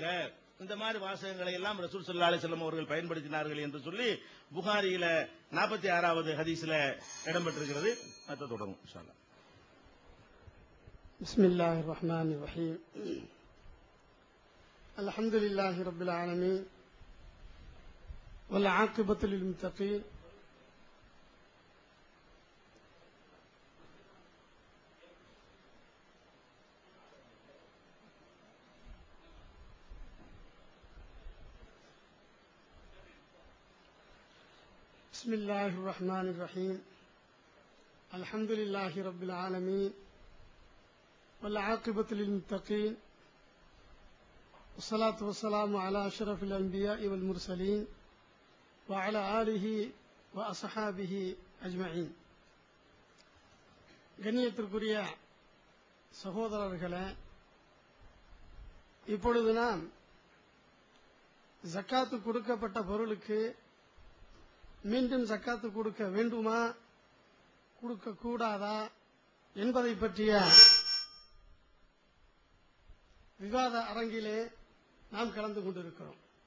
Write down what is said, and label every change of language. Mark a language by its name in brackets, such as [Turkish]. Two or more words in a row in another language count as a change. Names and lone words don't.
[Tamil] இந்த மாதிரி வாசகங்களை எல்லாம் [Arabic] رسول صلى الله عليه وسلم [Tamil] அவர்கள் பயன்படுத்தினார்கள் என்று சொல்லி புகாரியில 46வது ஹதீஸ்ல இடம்பெற்றிருக்கிறது. அதை தொடரும் [Arabic] إن شاء الله. بسم الله الرحمن الرحيم. الحمد لله رب العالمين والعاقبة للمتقين. بسم الله الرحمن الرحيم. الحمد لله رب العالمين والعاقبة للمتقين والصلاة والسلام على أشرف الأنبياء والمرسلين وعلى آله وأصحابه أجمعين. [Tamil] கண்ணியத்திற்குரிய சகோதரர்களே, இப்பொழுது நாம் ஜக்காத்து கொடுக்கப்பட்ட பொருளுக்கு மீண்டும் ஜக்காத்து கொடுக்க வேண்டுமா கொடுக்க கூடாதா என்பதை பற்றிய விவாத அரங்கிலே நாம் கலந்து கொண்டிருக்கிறோம்.